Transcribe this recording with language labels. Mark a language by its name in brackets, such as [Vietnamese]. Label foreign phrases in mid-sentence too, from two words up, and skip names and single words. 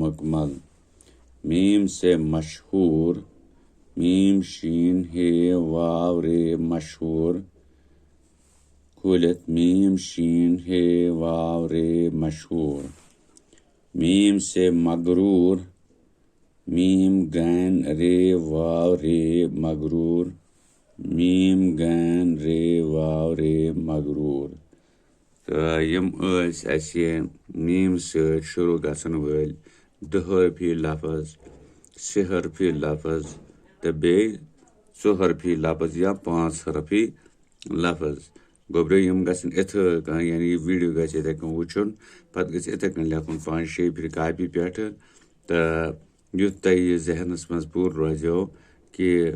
[Kashmiri] مکمل میم سے مشہور میم شین ہے واو رے مشہور کھولت میم شین ہے واو رے مشہور میم سے مغرور میم گین رے واو رے مغرور میم گین رے واو رے مغرور تو یم میم سۭتۍ شروع گژھن وٲلۍ دٕ حرفی لفظ شےٚ حرفی لفظ تو بیٚیہِ 2 حرفی لفظ یا 5 حرفی لفظ گوٚبرٕ یم گژھن یِتھٕ کٔنۍ یعنی یہ ویٖڈیو گژھِ یِتھے کٔنۍ وٕچھُن پتہٕ گژھِ یِتھے کٔنۍ لیکھُن 5-6 پھِرِ کاپی پٮ۪ٹھٕ تہٕ یُتھ تۄہہِ یہِ ذہنس منٛز پوٗرٕ روزیو کہِ